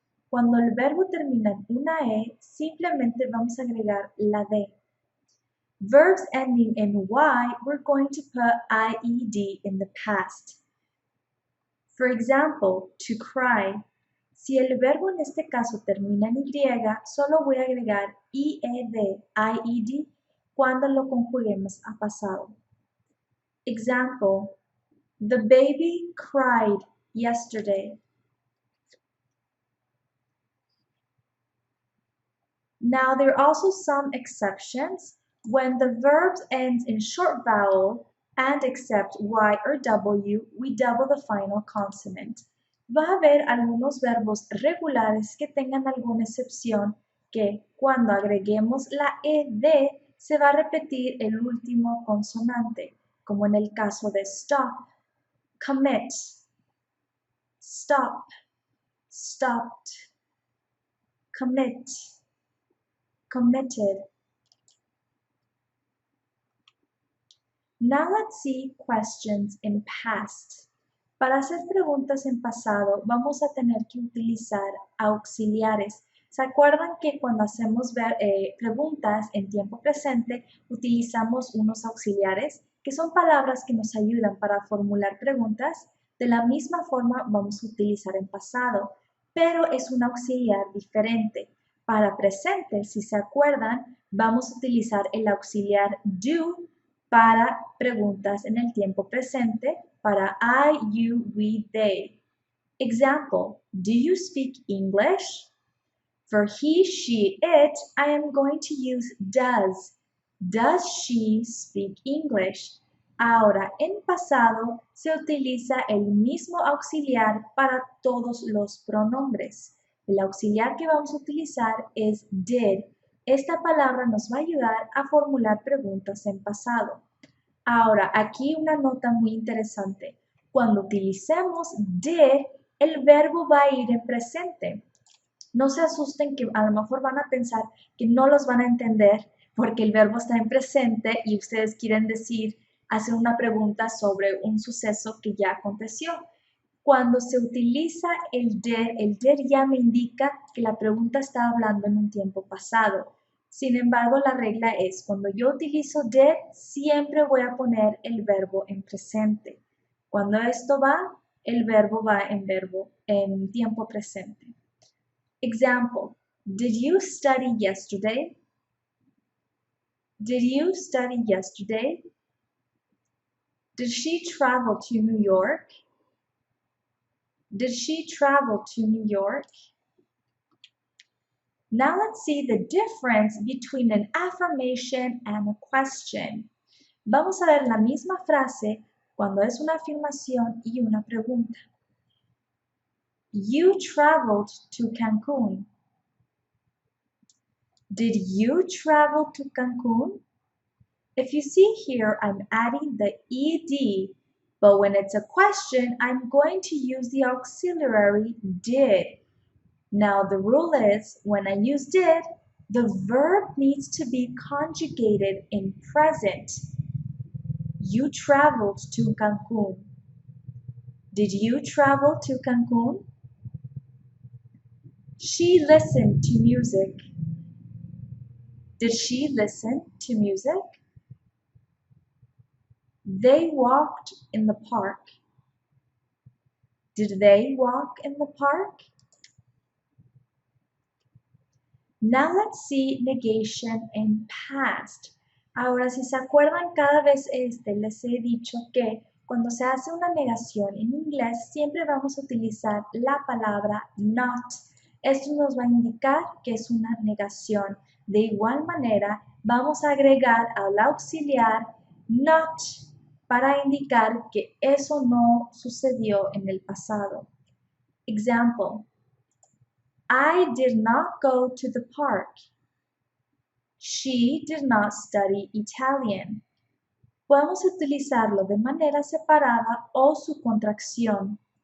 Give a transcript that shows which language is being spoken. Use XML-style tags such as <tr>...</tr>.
<es>Cuando el verbo termina en una E, simplemente vamos a agregar la D.</es> <en>Verbs ending in Y, we're going to put IED in the past. For example, to cry.</en> <es>Si el verbo en este caso termina en Y, solo voy a agregar IED, cuando lo conjuguemos a pasado.</es> <en>Example, the baby cried yesterday. Now, there are also some exceptions. When the verbs end in short vowel and except Y or W, we double the final consonant.</en> <es>va a haber algunos verbos regulares que tengan alguna excepción que cuando agreguemos la ed se va a repetir el último consonante, como en el caso de stop, commit, stop, stopped, commit, committed.</es> <en>Now let's see questions in past.</en> <es>Para hacer preguntas en pasado vamos a tener que utilizar auxiliares. ¿Se acuerdan que cuando hacemos preguntas en tiempo presente utilizamos unos auxiliares que son palabras que nos ayudan para formular preguntas? De la misma forma vamos a utilizar en pasado, pero es un auxiliar diferente. Para presente, si se acuerdan, vamos a utilizar el auxiliar do para preguntas en el tiempo presente, para I, you, we, they.</es> <en>Example, do you speak English? For he, she, it, I am going to use does. Does she speak English?</en> <es>Ahora, en pasado se utiliza el mismo auxiliar para todos los pronombres. El auxiliar que vamos a utilizar es did. Esta palabra nos va a ayudar a formular preguntas en pasado. Ahora, aquí una nota muy interesante. Cuando utilicemos did, el verbo va a ir en presente. No se asusten que a lo mejor van a pensar que no los van a entender porque el verbo está en presente y ustedes quieren hacer una pregunta sobre un suceso que ya aconteció. Cuando se utiliza el did ya me indica que la pregunta está hablando en un tiempo pasado. Sin embargo, la regla es, cuando yo utilizo did, siempre voy a poner el verbo en presente. Cuando esto va, el verbo va en tiempo presente.</es> <en>Example, did you study yesterday? Did you study yesterday? Did she travel to New York? Did she travel to New York? Now let's see the difference between an affirmation and a question.</en> <es>Vamos a ver la misma frase cuando es una afirmación y una pregunta.</es> <en>You traveled to Cancun. Did you travel to Cancun? If you see here, I'm adding the ed, but when it's a question, I'm going to use the auxiliary did. Now the rule is, when I use did, the verb needs to be conjugated in present. You traveled to Cancun. Did you travel to Cancun? She listened to music. Did she listen to music? They walked in the park. Did they walk in the park? Now let's see negation in past.</en> <es>Ahora, si se acuerdan, cada vez les he dicho que cuando se hace una negación en inglés, siempre vamos a utilizar la palabra not. Esto nos va a indicar que es una negación. De igual manera, vamos a agregar al auxiliar not para indicar que eso no sucedió en el pasado.</es> <en>Example, I did not go to the park. She did not study Italian.</en> <es>Podemos utilizarlo de manera separada o su contracción.</es>